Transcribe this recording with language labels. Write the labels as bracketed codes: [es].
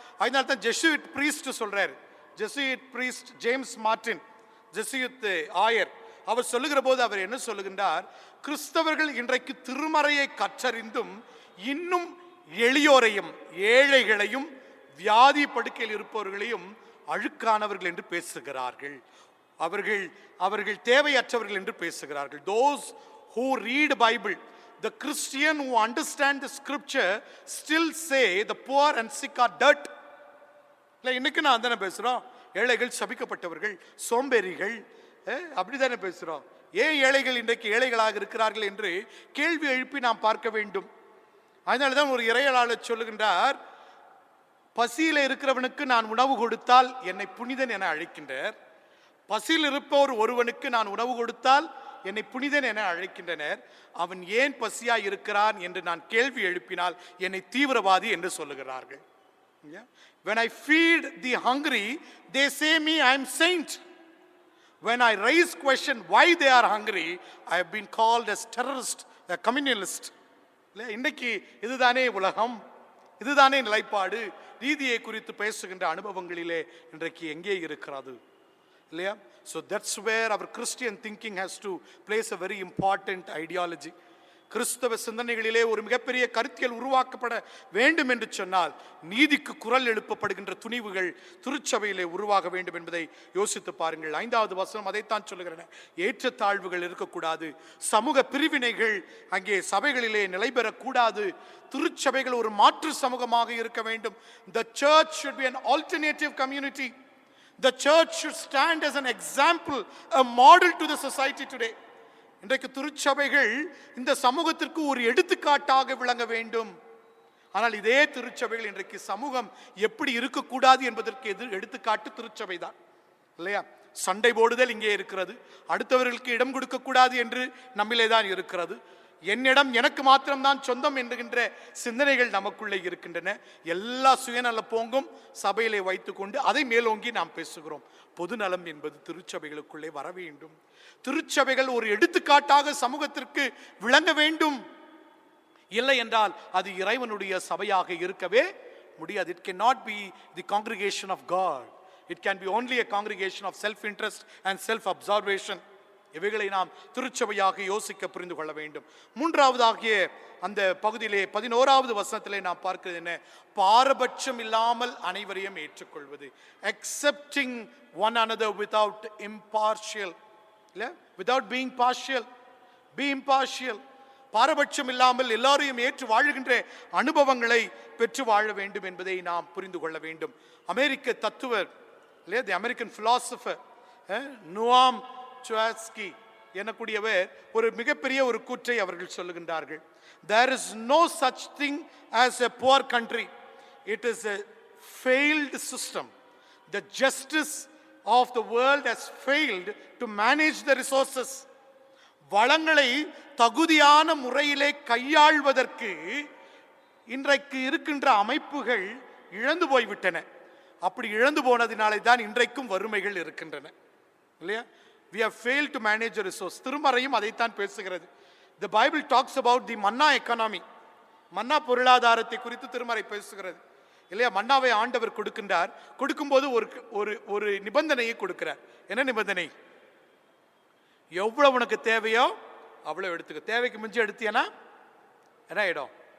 [ta] அதனால தான் ஜெசுயிட் பிரீஸ்ட் சொல்றாரு. ஜெசுயிட் பிரீஸ்ட் ஜேம்ஸ் மார்டின், ஜெசுயிட் ஆயர், அவர் சொல்லுகிற போது அவர் என்ன சொல்லுகின்றார்? கிறிஸ்தவர்கள் இன்றைக்கு திருமறையை கற்றறிந்தும் இன்னும் எளியோரையும் ஏழைகளையும் வியாதி படுக்கையில் இருப்பவர்களையும் அழுக்கானவர்கள் என்று பேசுகிறார்கள். அவர்கள் தேவையற்றவர்கள் என்று பேசுகிறார்கள். [en] Those who read Bible, the Christian who understand the scripture still say the poor and sick are dirt. [ta] இல்லை, இன்னைக்கு நான் தானே பேசுறோம். ஏழைகள் சபிக்கப்பட்டவர்கள், சோம்பேறிகள், அப்படித்தானே பேசுறோம். ஏன் ஏழைகள் இன்றைக்கு ஏழைகளாக இருக்கிறார்கள் என்று கேள்வி எழுப்பி நாம் பார்க்க வேண்டும். அதனால்தான் ஒரு இறையலாளர் சொல்லுகின்றார், பசியில் இருக்கிறவனுக்கு நான் உணவு கொடுத்தால் என்னை புனிதன் என அழைக்கின்றனர். பசியில் இருப்பவர் ஒருவனுக்கு நான் உணவு கொடுத்தால் என்னை புனிதன் என அழைக்கின்றனர். அவன் ஏன் பசியாய் இருக்கிறான் என்று நான் கேள்வி எழுப்பினால் என்னை தீவிரவாதி என்று சொல்லுகிறார்கள். [en] When I feed the hungry, they say me I am saint. When I raise question why they are hungry, I have been called as terrorist, a communalist. [ta] இன்னைக்கு இதுதானே உலகம், இதுதானே நிலைப்பாடு. நீதியை குறித்து பேசுகின்ற அனுபவங்களிலே இன்றைக்கு எங்கே இருக்கிறது இல்லையா? [en] So that's where our Christian thinking has to place a very important ideology. [ta] கிறிஸ்தவ சிந்தனைகளிலே ஒரு மிகப்பெரிய கருத்தியல் உருவாக்கப்பட வேண்டும் என்று சொன்னால் நீதிக்கு குரல் எழுப்பப்படுகின்ற துணிவுகள் திருச்சபையிலே உருவாக வேண்டும் என்பதை யோசித்து பாருங்கள். 5வது வசனம் அதைத்தான் சொல்லுகிறன. ஏற்றத்தாழ்வுகள் இருக்கக்கூடாது, சமூக பிரிவினைகள் அங்கே சபைகளிலே நிலைபெறக்கூடாது. திருச்சபைகள் ஒரு மாற்று சமூகமாக இருக்க வேண்டும். [en] The church should be an alternative community. The church should stand as an example, a model to the society today. [ta] இன்றைக்கு திருச்சபைகள் இந்த சமூகத்திற்கு ஒரு எடுத்துக்காட்டாக விளங்க வேண்டும். ஆனால் இதே திருச்சபைகள் இன்றைக்கு சமூகம் எப்படி இருக்கக்கூடாது என்பதற்கு எடுத்துக்காட்டு திருச்சபை தான் இல்லையா? சண்டை போடுதல் இங்கே இருக்கிறது. அடுத்தவர்களுக்கு இடம் கொடுக்க கூடாது என்று நம்மிலே தான் இருக்கிறது. என்னிடம் எனக்கு மாத்திரம்தான் சொந்தம் என்கின்ற சிந்தனைகள் நமக்குள்ளே இருக்கின்றன. எல்லா சுயநல போங்கும் சபையிலே வைத்துக்கொண்டு அதை மேலோங்கி நாம் பேசுகிறோம். பொதுநலம் என்பது திருச்சபைகளுக்குள்ளே வர வேண்டும். திருச்சபைகள் ஒரு எடுத்துக்காட்டாக சமூகத்திற்கு விளங்க வேண்டும். இல்லை என்றால் அது இறைவனுடைய சபையாக இருக்கவே முடியாது. [en] It cannot be the congregation of God. It can be only a congregation of self-interest and self-absorption. [ta] இவைகளை நாம் திருச்சபையாக யோசிக்க புரிந்து கொள்ள வேண்டும். 3வதாகிய அந்த பகுதியிலே 11வது வசனத்திலே நாம் பார்க்கிறது என்ன? பாரபட்சம் இல்லாமல் அனைவரையும் ஏற்றுக்கொள்வது. [en] accepting one another without impartial, without being partial, be impartial. [ta] பாரபட்சம் இல்லாமல் எல்லாரையும் ஏற்று வாழுகின்ற அனுபவங்களை பெற்று வாழ வேண்டும் என்பதை நாம் புரிந்து கொள்ள வேண்டும். அமெரிக்க தத்துவர் இல்லையா, [en] the American philosopher [ta] நோவாம் சோம்ஸ்கி எனக்கூடியவர் ஒரு மிகப்பெரிய ஒரு கூற்றை அவர்கள் சொல்லுகின்றார்கள். [en] There is no such thing as a poor country. It is a failed system. The justice of the world has failed to manage the resources. [ta] வளங்களை தகுதியான முறையிலே கையாள்வதற்கு இன்றைக்கு இருக்கின்ற அமைப்புகள் இழந்து போய்விட்டன. அப்படி இழந்து போனதினாலே தான் இன்றைக்கும் வறுமைகள் இருக்கின்றன இல்லையா? [en] We have failed to manage a resource. [ta] திருமறையும் அதைத்தான் பேசுகிறது. [en] The Bible talks about the manna economy. [ta] மன்னா பொருளாதாரத்தை குறித்து திருமறை பேசுகிறது இல்லையா? மன்னாவை ஆண்டவர் கொடுக்கின்றார். கொடுக்கும்போது ஒரு நிபந்தனையை கொடுக்கிறார். என்ன நிபந்தனை? எவ்வளவு உனக்கு தேவையோ அவ்வளவு எடுத்துக்க. தேவைக்கு மிஞ்சி எடுத்தியனா என்ன ஆயிடும்?